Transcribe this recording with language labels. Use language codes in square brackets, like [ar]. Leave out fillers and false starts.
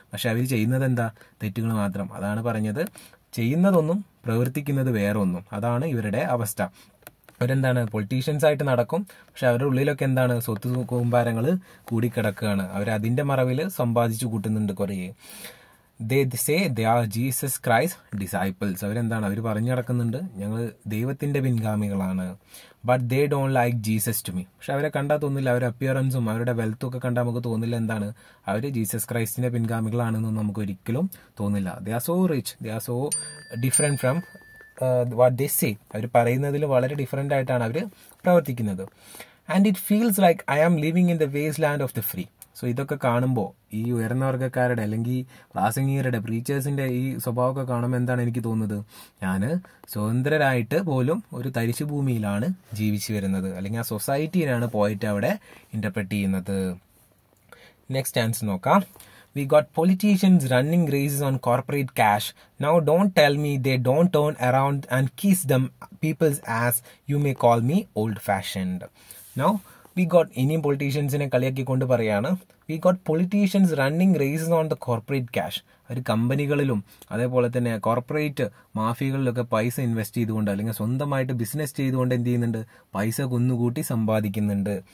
[ml] പക്ഷെ അവർ ചെയ്യുന്നത് എന്താ, തെറ്റുകൾ മാത്രം. അതാണ് പറഞ്ഞത്, ചെയ്യുന്നതൊന്നും പ്രവർത്തിക്കുന്നത് വേറെ ഒന്നും. അതാണ് ഇവരുടെ അവസ്ഥ. അവരെന്താണ്, പൊളിറ്റീഷ്യൻസ് ആയിട്ട് നടക്കും, പക്ഷെ അവരുടെ ഉള്ളിലൊക്കെ എന്താണ്, സ്വത്ത് കൂമ്പാരങ്ങൾ കൂടിക്കിടക്കുകയാണ്. അവരതിന്റെ മറവിൽ സമ്പാദിച്ചു കൂട്ടുന്നുണ്ട് കുറേ. [en] They say they are Jesus Christ disciples. [ml] അവരെന്താണ്, അവർ പറഞ്ഞു നടക്കുന്നുണ്ട് ഞങ്ങൾ ദൈവത്തിന്റെ പിൻഗാമികളാണ്. [en] But they don't like Jesus to me. [ml] പക്ഷെ അവരെ കണ്ടാൽ തോന്നില്ല, അവരുടെ അപ്പിയറൻസും അവരുടെ വെൽത്തും ഒക്കെ കണ്ടാൽ നമുക്ക് തോന്നില്ല എന്താണ്, അവർ ജീസസ് ക്രൈസ്റ്റിന്റെ പിൻഗാമികളാണെന്നൊന്നും നമുക്ക് ഒരിക്കലും തോന്നില്ല. [en] They are so rich, they are so different from what they say. [ml] അവർ പറയുന്നതിൽ വളരെ ഡിഫറെന്റ് ആയിട്ടാണ് അവർ പ്രവർത്തിക്കുന്നത്. [en] And it feels like I am living in the waste land of the free. [ml] ഇതൊക്കെ കാണുമ്പോൾ, ഈ ഉയർന്ന വർഗ്ഗക്കാരുടെ അല്ലെങ്കിൽ പ്രാസംഗികരുടെ, പ്രീച്ചേഴ്സിന്റെ ഈ സ്വഭാവമൊക്കെ കാണുമ്പോൾ എന്താണ് എനിക്ക് തോന്നുന്നത്, ഞാൻ സ്വതന്ത്രരായിട്ട് പോലും ഒരു തരിശു ഭൂമിയിലാണ് ജീവിച്ചു വരുന്നത്, അല്ലെങ്കിൽ ആ സൊസൈറ്റിയിലാണ് പോയിട്ട് അവിടെ ഇന്റർപ്രറ്റ് ചെയ്യുന്നത്. നെക്സ്റ്റ് ആൻസർ നോക്കാം. [en] We got politicians running races on corporate cash. Now don't tell me they don't turn around and kiss them people's ass. You may call me old-fashioned. Now we got [ml] ഇനിയും പൊളിറ്റീഷ്യൻസിനെ കളിയാക്കിക്കൊണ്ട് പറയാണ്, [en] We got politicians running races on the corporate cash. [ml] അവർ കമ്പനികളിലും അതേപോലെ തന്നെ corporate മാഫിയകളിലൊക്കെ പൈസ invest ചെയ്തുകൊണ്ട്, അല്ലെങ്കിൽ സ്വന്തമായിട്ട് business ചെയ്തുകൊണ്ട് എന്ത് ചെയ്യുന്നുണ്ട്, പൈസ കുന്നുകൂട്ടി സമ്പാദിക്കുന്നുണ്ട്.